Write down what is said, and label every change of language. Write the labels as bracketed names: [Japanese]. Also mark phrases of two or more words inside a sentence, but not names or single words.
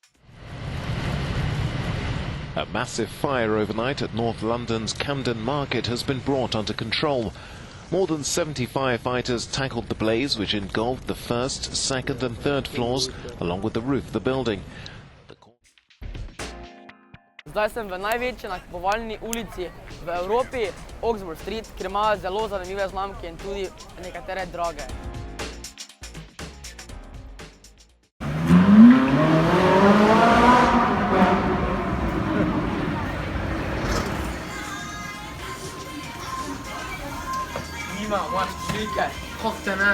[English] A massive fire overnight at North London's Camden Market has been brought under control. More than 70 firefighters tackled the blaze, which engulfed the first, second and third floors, along with the roof of the building. [Slovenian] Zdaj sem v največji nakupovalni ulici v Evropi, Oxford Street, kjer imajo zelo zanimive znamke in tudi nekatere drage. Nima, imaš šilke, kokte ne.